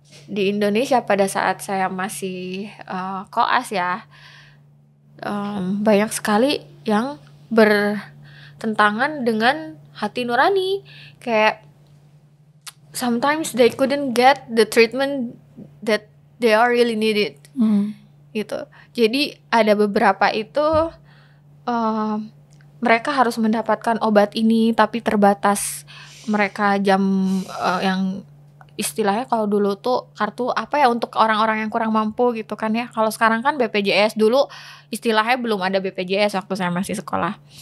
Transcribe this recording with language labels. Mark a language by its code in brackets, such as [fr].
[id] Di Indonesia pada saat saya masih koas ya, banyak sekali yang bertentangan dengan hati nurani. [en] Kayak sometimes they couldn't get the treatment that they are really needed. Gitu. [id] Jadi ada beberapa itu mereka harus mendapatkan obat ini tapi terbatas. Mereka jam yang istilahnya kalau dulu tuh kartu apa ya, untuk orang-orang yang kurang mampu gitu kan ya. Kalau sekarang kan BPJS, dulu istilahnya belum ada BPJS waktu saya masih sekolah.